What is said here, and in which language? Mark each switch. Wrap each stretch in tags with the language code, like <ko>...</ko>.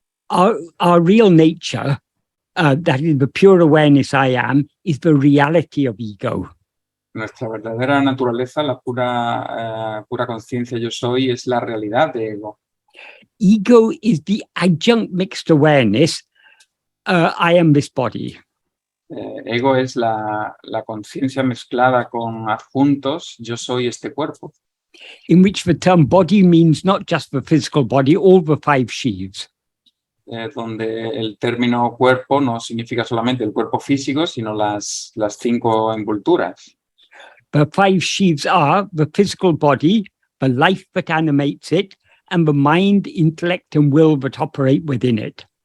<en>Our real nature, that is the pure awareness I am, is the reality of ego.</en> <es>Nuestra verdadera naturaleza, la pura conciencia yo soy, es la realidad de ego.</es> <en>Ego is the adjunct mixed awareness, I am this body.</en> <es>Ego es la conciencia mezclada con adjuntos, yo soy este cuerpo,</es> <en>In which the term body means not just the physical body, all the five sheaths.</en> <es>donde el término cuerpo no significa solamente el cuerpo físico, sino las 5 envolturas.</es> <en>The five sheaths are the physical body, the life that animates it, and the mind, intellect, and will that operate within it.</en>